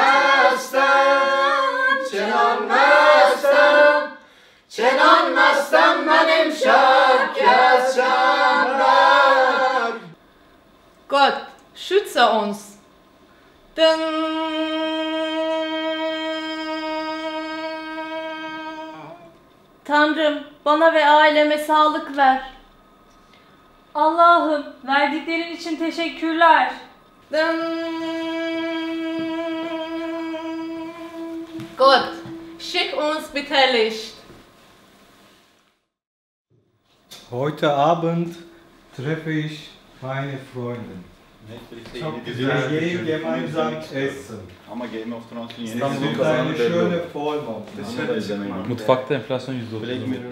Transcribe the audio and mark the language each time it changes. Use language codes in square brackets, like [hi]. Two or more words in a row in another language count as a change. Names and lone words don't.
[de] benim şap kesen ber Gott, schütze uns. [tr] Tanrım, bana ve aileme sağlık ver. Allah'ım, verdiklerin için teşekkürler. [de] Gott, schick uns bitte Licht. Heute Abend treffe ich meine Freundin. Wir gehen gemeinsam essen. [tr] Ama Game of Thrones'un yeni [de] Das [tr] sezonu [de] ist [tr] kazandı [de] eine [tr] belli [de] schöne [tr] oldu. [de] Vollmond. [tr] Mutfakta enflasyon %30. Black Mirror.